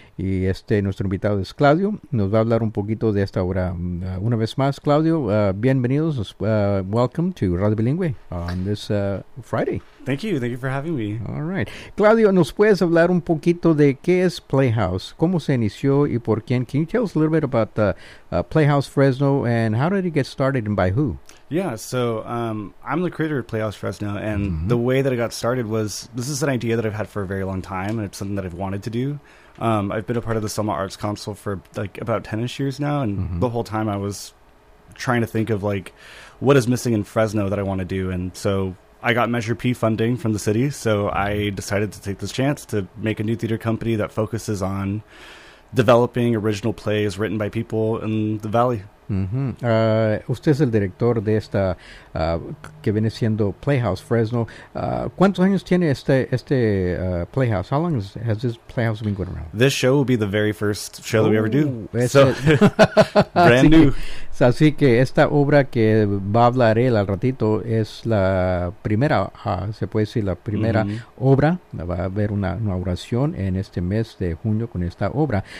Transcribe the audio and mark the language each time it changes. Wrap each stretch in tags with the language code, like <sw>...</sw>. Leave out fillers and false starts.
<es>Y este, nuestro invitado es Claudio, nos va a hablar un poquito de esta obra. Una vez más, Claudio, bienvenidos,</es> <en>welcome to Radio Bilingüe on this Friday. Thank you for having me. All right.</en> <es>Claudio, ¿nos puedes hablar un poquito de qué es Playhouse? ¿Cómo se inició y por quién?</es> <en>Can you tell us a little bit about Playhouse Fresno, and how did it get started and by who? Yeah, so I'm the creator of Playhouse Fresno, and mm-hmm. the way that I got started was, this is an idea that I've had for a very long time, and it's something that I've wanted to do. I've been a part of the Selma Arts Council for like about 10-ish years now, and mm-hmm. the whole time I was trying to think of like what is missing in Fresno that I want to do, and so I got Measure P funding from the city, so I decided to take this chance to make a new theater company that focuses on developing original plays written by people in the valley. Mm-hmm.</en> <es>Usted es el director de esta que viene siendo Playhouse Fresno. ¿Cuántos años tiene este Playhouse?</es> <en>How long has this Playhouse been going around? This show will be the very first show that we ever do. So, brand new.</en> <es>Así que esta obra que va a hablar él al ratito es la primera, se puede decir la primera mm-hmm. obra. Va a haber una inauguración en este mes de junio con esta obra.</es>